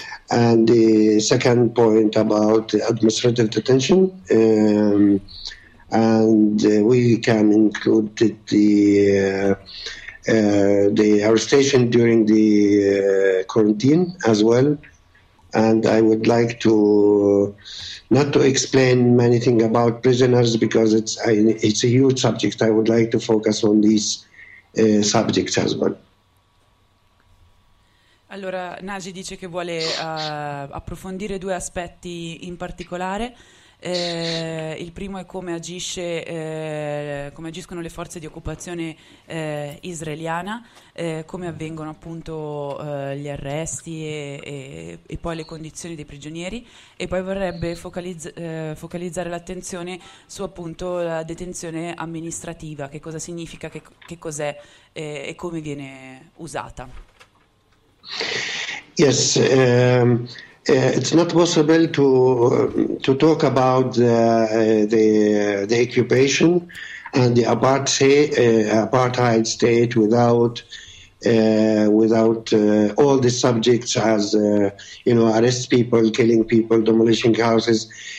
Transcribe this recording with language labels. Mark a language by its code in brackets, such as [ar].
[en] And the second point about administrative detention, and we can include the arrestation during the quarantine as well. And I would like to not to explain many things about prisoners because it's a huge subject. I would like to focus on these subjects as well. [it] Allora, Nagy dice che vuole approfondire due aspetti in particolare. Il primo è come agiscono le forze di occupazione israeliana, come avvengono appunto gli arresti e poi le condizioni dei prigionieri, e poi vorrebbe focalizzare l'attenzione su appunto la detenzione amministrativa, che cosa significa, che cos'è e come viene usata. [en] Yes, it's not possible to talk about the occupation and the apartheid state without all the subjects as you know, arrest people, killing people, demolishing houses.